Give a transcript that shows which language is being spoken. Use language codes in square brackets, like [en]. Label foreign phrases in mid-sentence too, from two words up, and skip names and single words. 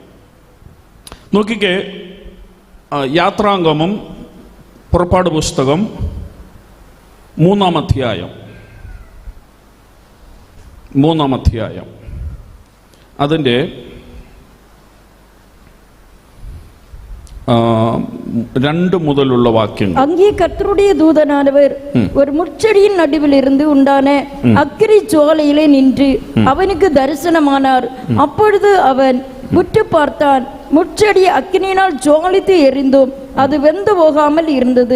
[ml] നോക്കിക്കേ, യാത്രാംഗമം, പുറപ്പാട് പുസ്തകം 3-ാം അധ്യായം അതിൻ്റെ 2 മുതലുള്ള വാക്യങ്ങൾ. [ta] அங்கே கர்த்தருடைய தூதனானவர் ஒரு முட்செடியின் நடுவில் இருந்து உண்டான அக்கினி ஜுவாலையிலே நின்று அவனுக்கு தரிசனமானார். அப்பொழுது அவன் உற்று பார்த்தான், முட்செடி அக்கினியினால் ஜுவாலித்து எரிந்தும் அது வெந்து போகாமல் இருந்தது.